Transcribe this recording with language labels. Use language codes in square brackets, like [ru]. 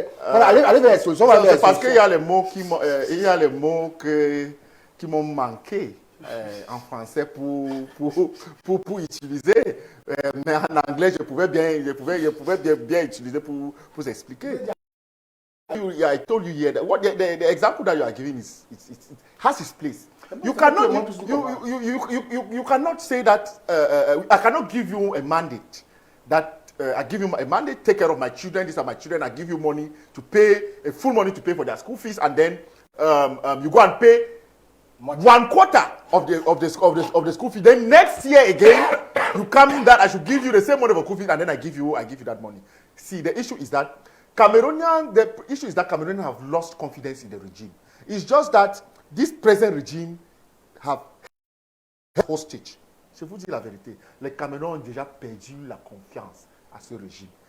[fr] Voilà, allez vers les solutions. C'est parce qu'il y a les mots qui m'ont manqué en français pour utiliser. Mais en anglais, je pouvais bien utiliser pour expliquer. [en] I told you here that the example that you are giving it has its place. You cannot say that I cannot give you a mandate that I give you a mandate, take care of my children. These are my children. I give you money to pay full money to pay for their school fees, and then you go and pay 1/4 of the school fee. Then next year again, you come in that I should give you the same money for school fees, and then I give you that money. See, the issue is that Cameroonians have lost confidence in the regime. It's just that this present regime have hostage. [fr] Je vous dis la vérité, les Camerounais ont déjà perdu la confiance à ce régime.